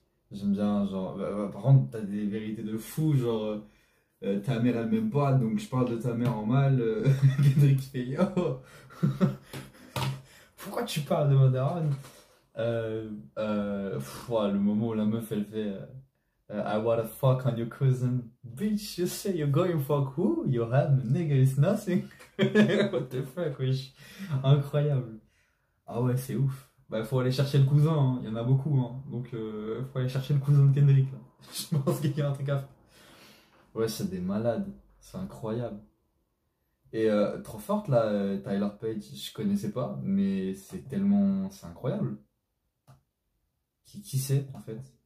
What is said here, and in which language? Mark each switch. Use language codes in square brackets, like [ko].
[fr] J'aime bien, genre, par contre, t'as des vérités de fou, genre, ta mère elle m'aime pas, donc je parle de ta mère en mal. Kendrick fait yo, pourquoi tu parles de ma daronne? Ouais, le moment où la meuf elle fait [en] I wanna fuck on your cousin. Bitch, you say you're going fuck who? Your ham, nigga, is nothing. What the fuck, [fr] wesh. Incroyable. Ah ouais, c'est ouf. Bah, faut aller chercher le cousin, hein. Il y en a beaucoup, hein. Donc, faut aller chercher le cousin de Kendrick, là. Je pense qu'il y a un truc à faire. Ouais, c'est des malades. C'est incroyable. Et trop forte, là, Tyler Page, je connaissais pas, mais c'est tellement. C'est incroyable. Qui c'est, en fait?